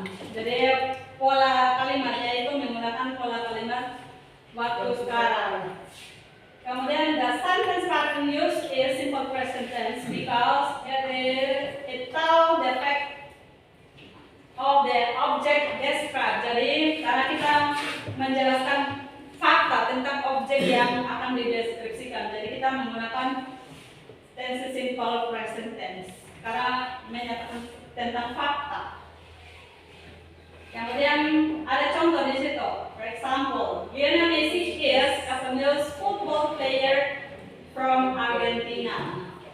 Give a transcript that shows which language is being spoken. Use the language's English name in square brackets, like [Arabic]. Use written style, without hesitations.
[Indonesian] Jadi pola kalimatnya itu menggunakan pola kalimat waktu sekarang. Kemudian [English] the sentence pattern used is simple present tense because it tells the fact of the object described. [Indonesian] Jadi karena kita menjelaskan fakta tentang objek yang akan dideskripsikan, jadi kita menggunakan tense simple present tense karena menyatakan tentang fakta. Kemudian ada contoh di situ. [English] For example, Lionel Messi is a famous football player from Argentina.